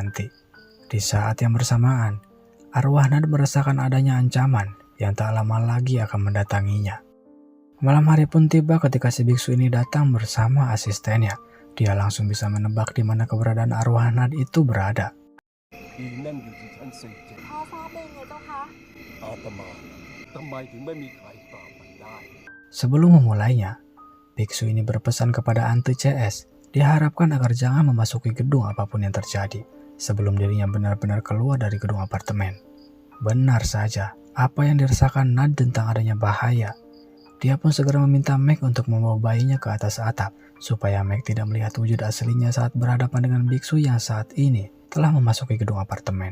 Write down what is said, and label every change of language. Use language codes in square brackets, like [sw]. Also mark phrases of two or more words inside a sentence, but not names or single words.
[id] Di saat yang bersamaan, arwah Nad merasakan adanya ancaman yang tak lama lagi akan mendatanginya. Malam hari pun tiba ketika si biksu ini datang bersama asistennya. Dia langsung bisa menebak di mana keberadaan arwah Nad itu berada. [th] ผีนั่นอยู่ที่ชั้นสี่เจ็ด พ่อทราบได้ยังไงเจ้าคะ อาตมาทำไมถึงไม่มีใครปราบมันได้ [id] Sebelum memulainya, biksu ini berpesan kepada Ante CS, diharapkan agar jangan memasuki gedung apapun yang terjadi sebelum dirinya benar-benar keluar dari gedung apartemen. Benar saja, apa yang dirasakan Nad tentang adanya bahaya. Dia pun segera meminta Meg untuk membawa bayinya ke atas atap, supaya Meg tidak melihat wujud aslinya saat berhadapan dengan biksu yang saat ini telah memasuki gedung apartemen.